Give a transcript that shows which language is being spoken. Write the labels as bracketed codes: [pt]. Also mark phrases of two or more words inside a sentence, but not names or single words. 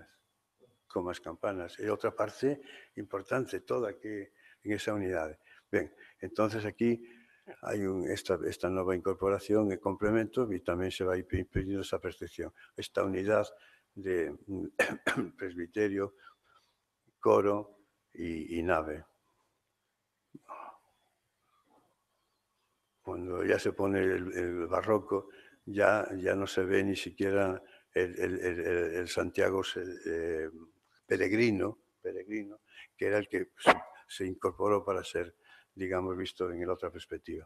[gl] E outra parte importante toda que en esa unidade. Ben, entonces aquí hai esta nova incorporación e complemento e tamén se vai impedindo esa percepción. Esta unidade de presbiterio, coro e nave. [es] Cuando ya se pone el barroco, ya no se ve ni siquiera el Santiago peregrino, que era el que se incorporó para ser, digamos, visto en la otra perspectiva.